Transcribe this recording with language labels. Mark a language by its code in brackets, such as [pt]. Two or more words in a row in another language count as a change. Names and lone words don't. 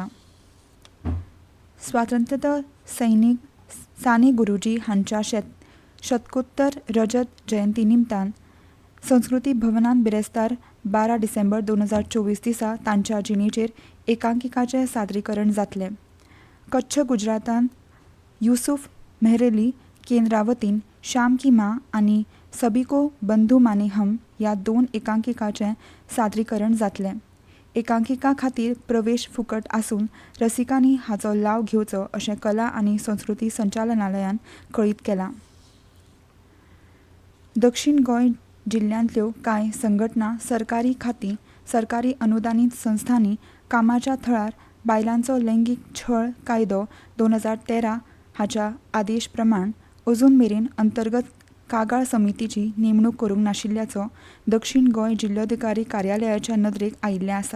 [kok] स्वातंत्र्य सैनीक साने गुरुजी हांच्या शतकोत्तर रजत जयंती निमतान संस्कृती भवनांत बिरेस्तार 12 डिसेंबर 2024 दिसा तांच्या जिणेचेर एकांकिकाचें सादरीकरण जातलें। कच्छ गुजरातांत युसुफ मेहरेली केंद्रा वतीन शाम की माँ आनी सभी को बंधू माने हम ह्या 2 एकांकिकाचें सादरीकरण जातलें। एकांकिका खातीर प्रवेश फुकट आसून रसिकांनी हाचो लाव घेवचो अशें कला आनी संस्कृती संचालनालयान कळीत केलां। दक्षिण गोंय जिल्ल्यांतल्यो कांय संघटना, सरकारी खातीं, सरकारी अनुदानीत संस्थांनी कामाच्या थळार बायलांचो लैंगीक छळ कायदो 2013 हाच्या आदेश प्रमाण अजून मेरेन अंतर्गत कागाळ समितीची नेमणूक करूंक नाशिल्ल्याचो दक्षिण गोंय जिल्लोधिकारी कार्यालयाच्या नदरेक आयिल्लें आसा।